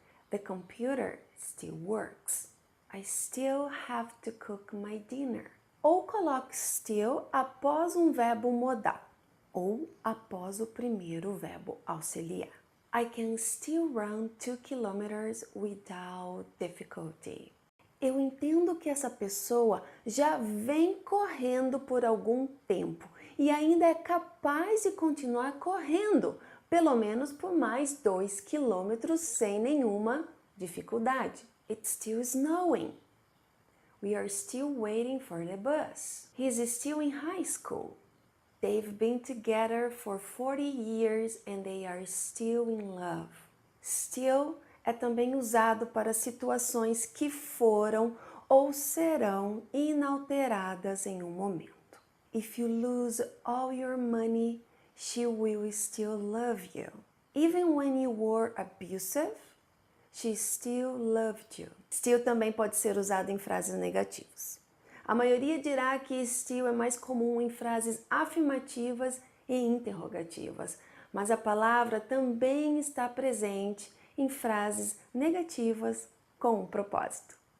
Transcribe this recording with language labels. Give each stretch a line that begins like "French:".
English: The computer still works. I still have to cook my dinner.
Portuguese: Ou coloque still após um verbo modal ou após o primeiro verbo auxiliar.
English: I can still run 2 kilometers without difficulty.
Portuguese: Eu entendo que essa pessoa já vem correndo por algum tempo e ainda é capaz de continuar correndo, pelo menos por mais 2 quilômetros sem nenhuma dificuldade.
English: It's still snowing. We are still waiting for the bus. He's still in high school. They've been together for 40 years and they are still in love.
Portuguese: Still é também usado para situações que foram ou serão inalteradas em um momento.
English: If you lose all your money, she will still love you. Even when you were abusive, she still loved you.
Portuguese: Still também pode ser usado em frases negativas. A maioria dirá que still é mais comum em frases afirmativas e interrogativas, mas a palavra também está presente em frases negativas com um propósito.